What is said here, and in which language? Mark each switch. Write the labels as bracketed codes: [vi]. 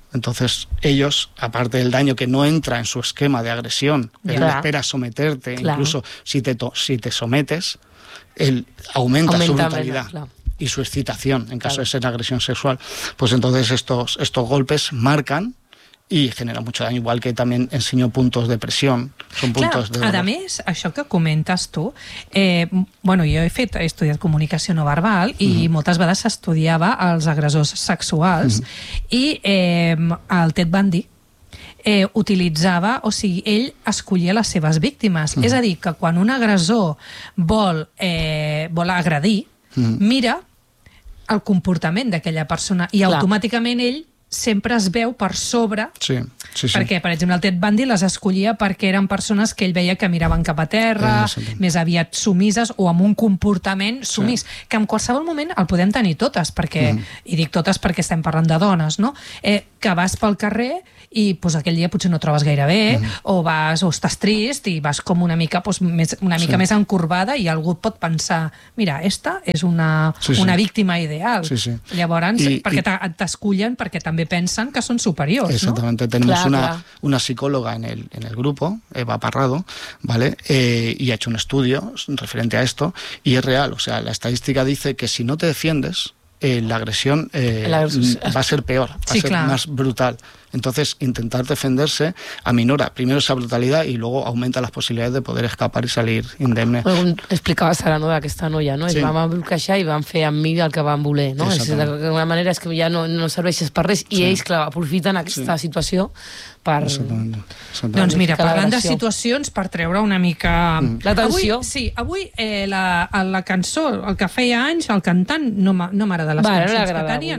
[es] Entonces ellos, aparte del daño que no entra en su esquema de agresión, él espera someterte, incluso si te sometes, él aumenta su brutalidad y su excitación en caso de ser agresión sexual, pues entonces estos golpes marcan y generan mucho daño, igual que también enseño puntos de presión, son puntos de dolor. [ca] A més, això que comentes tu, jo he estudiat comunicació no verbal i moltes vegades s'estudiava els agressors sexuals i el Ted Bundy utilitzava, o sigui, ell escollia les seves víctimes. És a dir, que quan un agressor vol agredir, mira el comportament d'aquella persona i automàticament ell sempre es veu per sobre. Sí, sí, sí. Perquè, per exemple, el Ted Bundy les escollia perquè eren persones que ell veia que miraven cap a terra, més aviat sumises o amb un comportament sumís. Sí. Que en qualsevol moment el podem tenir totes, perquè, i dic totes perquè estem parlant de dones, no? Que vas pel carrer i pues, aquell dia potser no et trobes gaire bé, o vas o estàs trist i vas com una mica, pues, més, una mica més encorbada, i algú pot pensar, mira, esta és una, una víctima ideal. Sí, sí. Llavors, i, perquè i... t'escullen perquè també pensen que són superiors. Exactament. No? [es] Tenemos clar, [ca] una psicòloga [es] en el grupo, Eva Parrado, ¿vale? I ha hecho un estudio referente a esto, y es real. O sea, la estadística dice que si no te defiendes, la agresión va a ser peor, va a ser más brutal. Entonces, intentar defenderse aminora primero esa brutalidad y luego aumenta las posibilidades de poder escapar y salir indemne. [ca] Bueno, explicava Sara, no, d'aquesta noia, no? Sí. Es van bloquejar i van fer amb mi el que van voler, no? D'alguna manera és que ja no, no serveixes per res, i sí, ells, clar, aprofiten aquesta situació per... Exactament. Doncs mira, parlant de situacions, per treure una mica... l'atenció. Avui, sí, avui la cançó, el que feia anys, el cantant, no m'agrada les cançons que tenia.